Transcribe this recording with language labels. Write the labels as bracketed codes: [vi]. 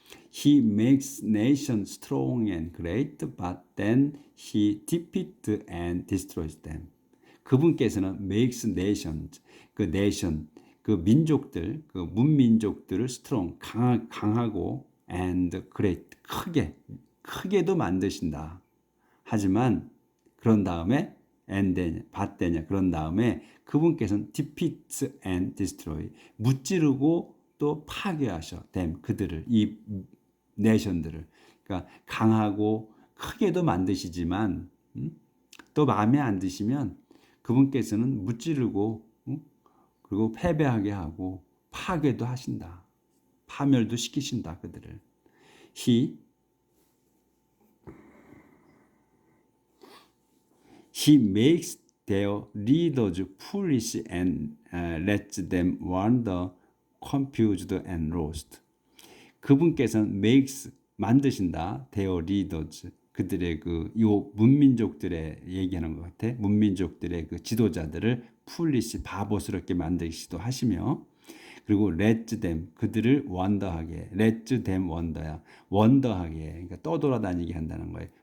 [en] He makes nations strong and great, but then he defeats and destroys them. [ko] 그분께서는 [en] makes nations, [ko] 그 nation, 그 민족들, 그 문민족들을 strong, 강하고 [en] and great, [ko] 크게도 만드신다. 하지만 그런 다음에 [en] and then, but then, [ko] 그런 다음에 그분께서는 [en] defeats and destroy, [ko] 무찌르고 또 파괴하셔 them, 그들을, 이 네이션들을. 그러니까 강하고 크게도 만드시지만 또 마음에 안 드시면 그분께서는 무찌르고 그리고 패배하게 하고 파괴도 하신다. 파멸도 시키신다, 그들을. [en] He makes their leaders foolish and lets them wander confused and lost. [ko] 그분께서는 makes, 만드신다. [en] their leaders, [ko] 그들의 요 문민족들의 얘기하는 것 같아. 문민족들의 그 지도자들을 foolish, 바보스럽게 만드시기도 하시며, 그리고 let them, 그들을 원더하게, [en] let them wonder [ko] 야, 원더하게, 그러니까 떠돌아다니게 한다는 거예요.